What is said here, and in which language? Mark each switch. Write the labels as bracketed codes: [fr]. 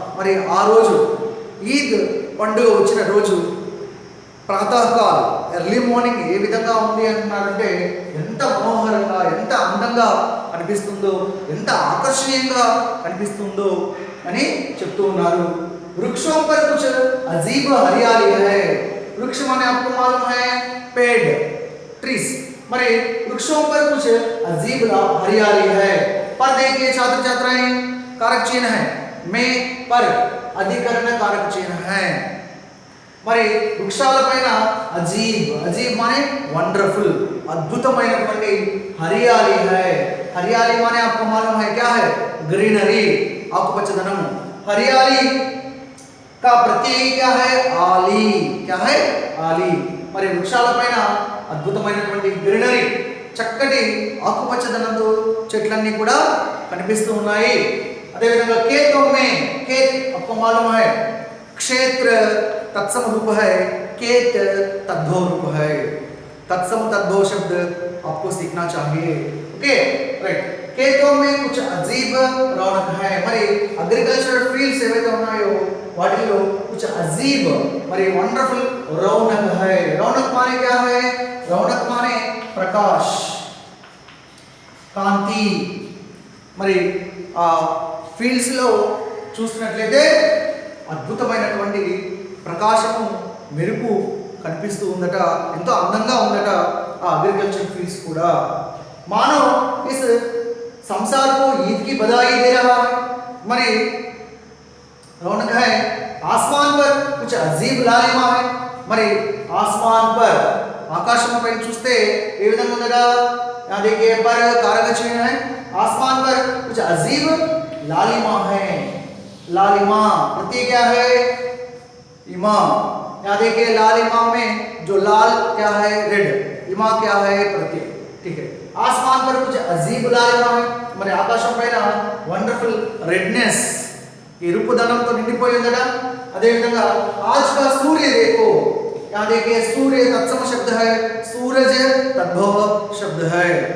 [te] మరి ఆ రోజు ఈద్ పండుగ వచ్చిన రోజు ప్రాతःకాల్ ఎర్లీ మార్నింగ్ ఏ విధంగా ఉంది అంటున్నారంటే ఎంత మనోహరంగా, ఎంత అందంగా కనిపిస్తుందో, ఎంత ఆకర్షణీయంగా కనిపిస్తుందో అని చెప్తూ ఉన్నారు. [hi] वृक्षों पर कुछ अजीब हरियाली है. वृक्ष माने आपको मालूम है पेड़, ट्रीज. मरे वृक्षों पर कुछ अजीब हरियाली है. पर देखिए छात्र छात्राएं, कारक चिन्ह है. में पर अधिकरण कारक चिन्ह है. [te] మరి వృక్షాలపైన అజీబ్ మానే వండర్ఫుల్, అద్భుతమైనటువంటి హరియాలి है. [hi] हरियाली माने आपको मालूम है क्या है? ग्रीनरी, ఆకుపచ్చదనం. हरियाली का प्रतीक क्या है? आली. क्या है? आली. [te] మరి వృక్షాలపైన అద్భుతమైనటువంటి గ్రీనరీ, చక్కటి ఆకుపచ్చదనంతో చెట్లన్నీ కూడా కనిపిస్తూ ఉన్నాయి. [hi] అదేవిధంగా खेतों में, खेत आपको मालूम है क्षेत्र तत्सम रूप है, खेत तद्भव रूप है. तत्सम तद्भव शब्द आपको सीखना चाहिए. Okay right. खेतों में कुछ अजीब रौनक है. [te] మరి అగ్రికల్చరల్ ఫీల్డ్స్ ఏవైతే ఉన్నాయో వాటిలో [hi] कुछ अजीब [te] మరి వండర్ఫుల్ रौनक है. [hi] रौनक माने क्या है? रौनक माने प्रकाश, [te] కాంతి. మరి ఆ ఫీల్డ్స్ లో చూస్తున్నట్లయితే అద్భుతమైనటువంటి ప్రకాశము, మెరుపు కనిపిస్తూ ఉందట. ఎంతో అందంగా ఉందట ఆ అగ్రికల్చర్ ఫీల్డ్స్ కూడా. [hi] मानो इस संसार को ईद की बधाई दे रहा है. मरी रौनक है. आसमान पर कुछ अजीब लालिमा है. [te] मरी आसमान पर आकाशम पైన చూస్తే ఏ విధంగా ఉందట? [hi] यहाँ देखिए पर कारक चिन्ह है. आसमान पर कुछ अजीब लालिमा है. लालिमा प्रतीक क्या है? इमा. यहाँ देखिए लाल इमा में जो लाल क्या है? रेड. इमा क्या है? प्रतीक. ठीक है. आसमान पर कुछ अजीब लालिमा है. [te] మరి ఆకాశం పైన వండర్ఫుల్ రెడ్నెస్, ఎరుపుదనంతో నిండిపోయి ఉందట. అదే విధంగా [hi] आज का सूर्य देखो. यहाँ देखिए सूर्य तत्सम शब्द है, सूरज तद्भव शब्द है.